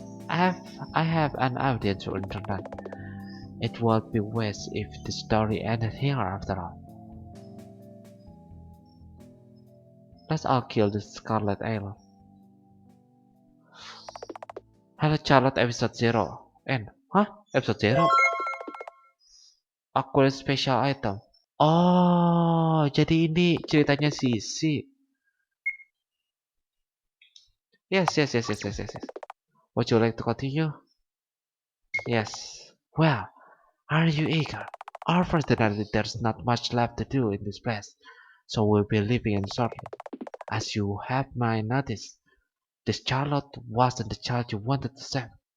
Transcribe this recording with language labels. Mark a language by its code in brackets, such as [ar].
[en] I have an audience on internet. It would be waste if the story ended here after all. Let's all kill the Scarlet Island. Hello Charlotte episode 0. Hah? Episode 0? Acquire special item. [id] Oh, jadi ini ceritanya Sisi. [en] Yes. Would you like to continue? Yes. Well, are you eager? Unfortunately, there's not much left to do in this place, so we'll be leaving in shortly. As you have my notice, this Charlotte wasn't the child you wanted to save.